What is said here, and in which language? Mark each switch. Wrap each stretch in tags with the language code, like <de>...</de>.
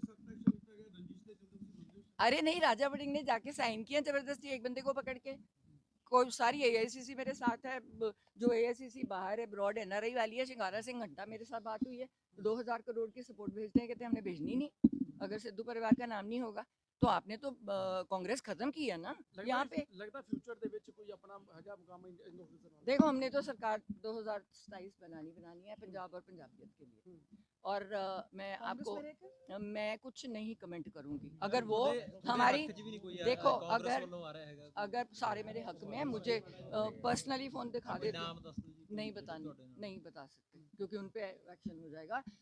<hi>अरे नहीं, राजा वड़िंग ने जाके साइन किया जबरदस्ती एक बंदे को पकड़ के। कोई सारी एआईसीसी मेरे साथ है, जो एआईसीसी बाहर है, ब्रॉड एनआरआई वाली है, शिंगारा सिंह घंटा, मेरे साथ बात हुई है, 2000 करोड़ की सपोर्ट भेजते हैं, कहते हैं हमने भेजनी नहीं अगर सिद्धू परिवार का नाम नहीं होगा। तो आपने तो कांग्रेस खत्म की है ना यहाँ पे।</hi> <pa>लगता फ्यूचर ਦੇ ਵਿੱਚ ਕੋਈ ਆਪਣਾ ਹੈਗਾ ਮੁਕਾਮ ਇਨ ऑफिसर ਨਾਲ?</pa> <hi>देखो, हमने तो सरकार 2027 बनानी है पंजाब और पंजाबियत के लिए, और मैं कांग्रेस आपको में रहकर मैं कुछ नहीं कमेंट करूंगी। अगर वो हमारी, देखो, अगर सारे मेरे हक में है, मुझे पर्सनली फोन दिखा दे, नहीं बता सकते, क्योंकि उन पे एक्शन हो जाएगा।</hi>